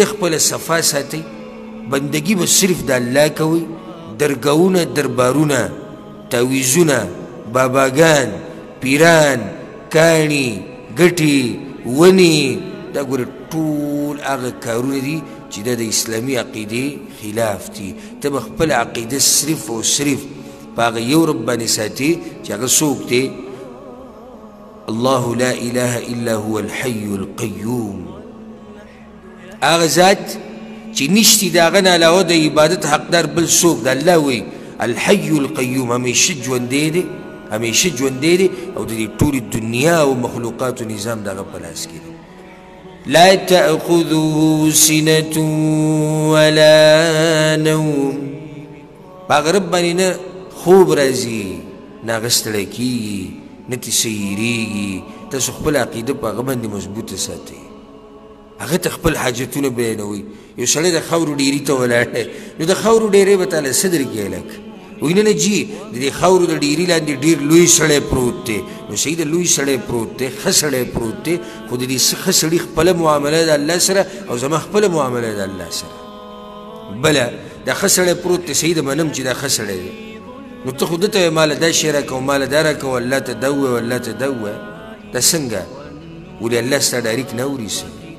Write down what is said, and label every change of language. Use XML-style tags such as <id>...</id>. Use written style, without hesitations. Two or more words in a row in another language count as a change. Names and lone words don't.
<ps>خپله صفا ساتئ بندگی به صرف د الله کوئ درګاهونه دربارونه تعویزونه باباګان پیران کاڼي ګټې ونې دا ګوره ټول هغه کارونه دي چې دا د اسلامي عقیدې خلاف دي ته به خپله عقیده صرف او صرف په هغه یو رب باندې ساتې چې هغه څوک دی</ps> <ar>الله لا اله الا هو الحي القيوم</ar> <ps>هغه ذات چې نشتی د هغه نه علاوه د عبادت حقدار بل څوک د الله وی</ps> <ar>الحي القيوم</ar> <ps>همیشه ژوندی دی همیشه ژوندی دی او د دې ټولې دنیا او مخلوقاتو نظام د هغه په لاس کې دی</ps> <ar>لا تأخذه سنة ولا نوم</ar> <ps>په هغه رب باندې نه خوب راځي نه هغه ستړی کېږي نه ترې سیریږي تاسو خپل عقیده په هغه باندې مضبوطه ساتئ هغه ته خپل حاجتونه بیانوئ یو سړی د خاورو ډیري ته ولاړ دی نو د خاورو ډیری به تاله څه درکوي هلک وایي نه نه جي د دې خاورو د ډیري لاندې ډېر لوی سړی پروت دی نو صحیح د لوی سړی پروت دی ښه سړی پروت دی خو د دې ښه سړي خپله معامله د الله سره او زما خپله معامله د الله سره بله دا ښه سړی پروت دی صحیح د منم چې دا ښه سړی دی نو ته خو ده ته وایې ماله دا شی راکوه ماله دا راکوه الله ته دا ووایه الله ته دا ووایه دا څنګه ولې الله ستا ډاریک نه اوري څه</ps>